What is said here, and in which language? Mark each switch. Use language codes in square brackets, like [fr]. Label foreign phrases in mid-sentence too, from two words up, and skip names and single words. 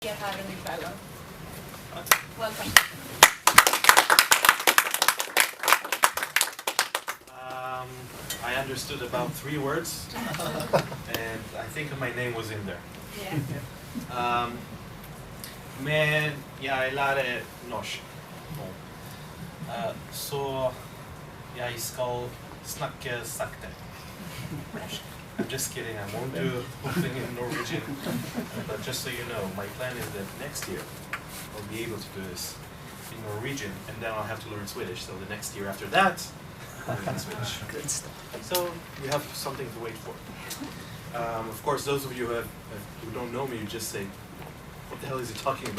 [sv] Här under kvällen. [en] Welcome. I understood about 3 words, and I think my name was in there. Yeah. [no] Men jeg lærer norsk nå. Så jeg skal snakke sakte. [en] I'm just kidding, I won't do the whole thing in Norwegian. But just so you know, my plan is that next year I'll be able to do this in Norwegian, and then I'll have to learn Swedish. So the next year after that, I'll learn Swedish. Good stuff. So you have something to wait for. Of course, those of you who don't know me, you just say, what the hell is he talking about?